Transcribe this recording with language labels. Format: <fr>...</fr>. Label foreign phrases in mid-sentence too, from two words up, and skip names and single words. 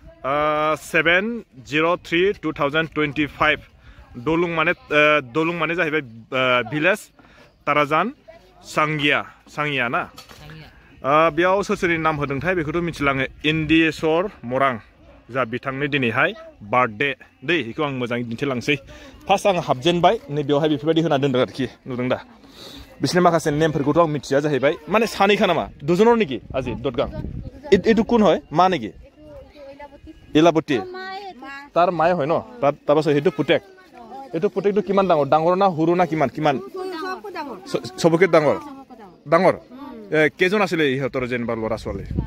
<brx>7/03/2025 दलुं माने जाहैबाय भिलेज ताराजान सांगिया ना बेयाव सोर सोरनि नाम होदोंथाय बेखौथ' मिथिलाङो इन्दिसर मरां जा बिथांनि दिनैहाय बार्थडे दै बेखौ आं मोजाङै दिन्थिलांसै फार्स्ट आं हाबजेनबाय नै बेवहाय बेफोरबायदि होना दोनदों आरोखि नुदों दा बिसोरनि माखासे नेमफोरखौथ' आं मिथिया जाहैबाय माने सानैखा नामा दुजনৰ नेকি</brx> <as>আজি ददगां এইটো কোন হয় মা নেকি ইলাবতী তাৰ মায়ে হয় ন তাৰপাছত সেইটো পুতেক এইটো পুতেকটো কিমান ডাঙৰ না সৰু না কিমান চবকে ডাঙৰ কেইজন আছিলে ইহঁতৰ যেনিবা ল'ৰা ছোৱালী</as>